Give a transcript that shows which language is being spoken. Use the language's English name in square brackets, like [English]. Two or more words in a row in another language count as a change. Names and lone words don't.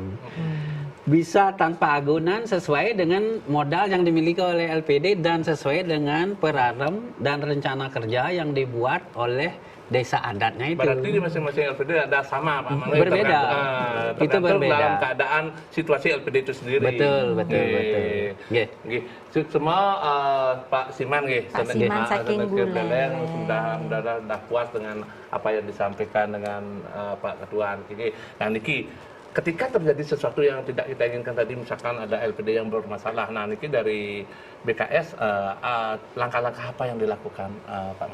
[Indonesian] Bisa tanpa agunan sesuai dengan modal yang dimiliki oleh LPD dan sesuai dengan perarem dan rencana kerja yang dibuat oleh desa adatnya itu. Berarti di masing-masing LPD ada sama Pak? Berbeda. Itu berbeda. Dalam keadaan situasi LPD itu sendiri. Betul. Nggih. Semua Pak Siman nggih. Pak Siman saking Buleleng. Sudah puas dengan apa yang disampaikan dengan Pak Ketua ini. Nah niki ketika terjadi sesuatu yang tidak kita inginkan tadi, misalkan ada LPD yang bermasalah, nah niki dari BKS langkah-langkah apa yang dilakukan Pak?